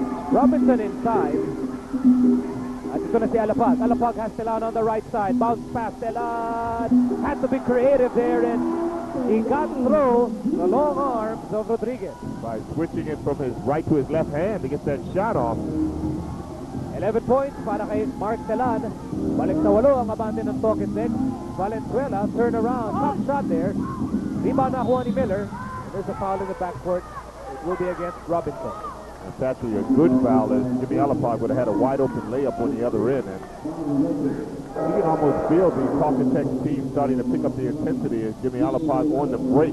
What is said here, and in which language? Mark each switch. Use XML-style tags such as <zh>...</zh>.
<tl>Robinson inside. At ito na si Alapag.</tl> <en>Alapag has Telan on the right side. Bounce pass, Telan. Had to be creative there, and he got through the long arms of Rodriguez. By switching it from his right to his left hand to get that shot off.</en> <tl>11 points para kay Mark Telan. Balik sa 8 ang abante ng Talking Tex.</tl> <en>Valenzuela, turn around, top shot there. Rebound</en> <tl>nakuha ni Miller.</tl> <en>There's a foul in the backcourt. It will be against Robinson. It's actually a good foul, as Jimmy Alapag would have had a wide open layup on the other end. And you can almost feel the Talking Tech team starting to pick up the intensity as Jimmy Alapag on the break.</en>